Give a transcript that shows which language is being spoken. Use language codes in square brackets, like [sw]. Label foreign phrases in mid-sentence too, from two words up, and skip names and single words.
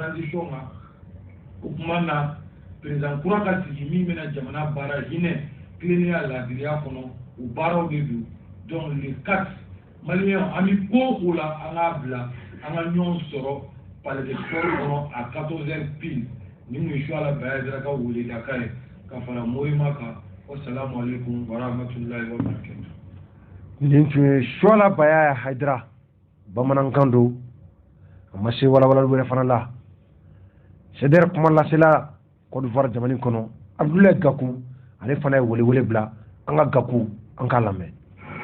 [bm] transition kan o tuma na président kura ka sigi min bɛna jamana baara hinɛ tilennenya laadiriya kɔnɔ o baaraw de don donc le 4 maliyɛnw an bɛ ko o ko la an k'a bila an ka ɲɔgɔn sɔrɔ palais de sport kɔnɔ [fr] à 14h pile [bm] ni mun ye Suala Bayadara ka welelaka ye ka fara Morima kan [ar] والسلام عليكم ورحمة الله وبركاته. [bm] nin tun ye Suala Baya Hayidara bamanankan don a ma se walawalali wɛrɛ fana la CDR kuma lasela Côte d'Ivoire jamana kɔnɔ Abdoulaye Gakou ale fana ye welewele bila an ka Gakou an k'a lamɛn.